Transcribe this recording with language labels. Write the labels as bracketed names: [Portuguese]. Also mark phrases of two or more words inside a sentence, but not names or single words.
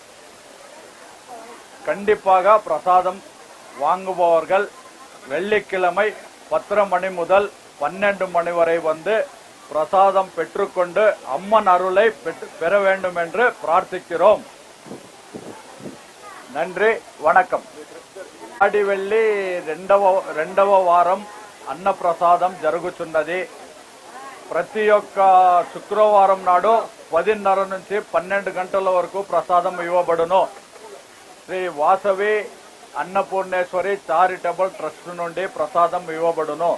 [Tamil] கண்டிப்பாக பிரசாதம் வாங்குபவர்கள் வெள்ளிக்கிழமை 10 மணி முதல் 12 மணி வரை வந்து பிரசாதம் பெற்றுக்கொண்டு அம்மன் அருளை பெற வேண்டும் என்று பிரார்த்திக்கிறோம். நன்றி, వణకం. [Telugu] ఆడి వెళ్ళి రెండవ వారం అన్న ప్రసాదం జరుగుతున్నది. ప్రతి ఒక్క శుక్రవారం నాడు 10:30 నుంచి 12 గంటల వరకు ప్రసాదం ఇవ్వబడును. శ్రీ వాసవి అన్నపూర్ణేశ్వరి [English] charitable trust [Telugu] నుండి ప్రసాదం ఇవ్వబడును.